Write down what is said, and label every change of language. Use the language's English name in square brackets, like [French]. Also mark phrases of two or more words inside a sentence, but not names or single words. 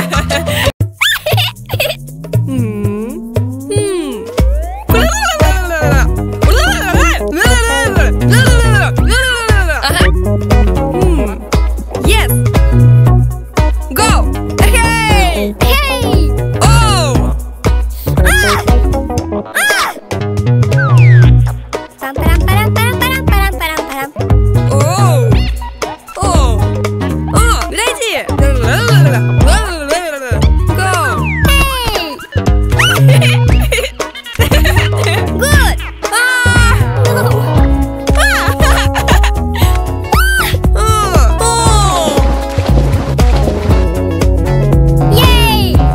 [English] Yes. Go. Hey. Hey! Oh. Pam, param, param, param, param, param, param, param. Oh. Oh. Oh. Good idea. Go. Hey! Good! Ah. Yay!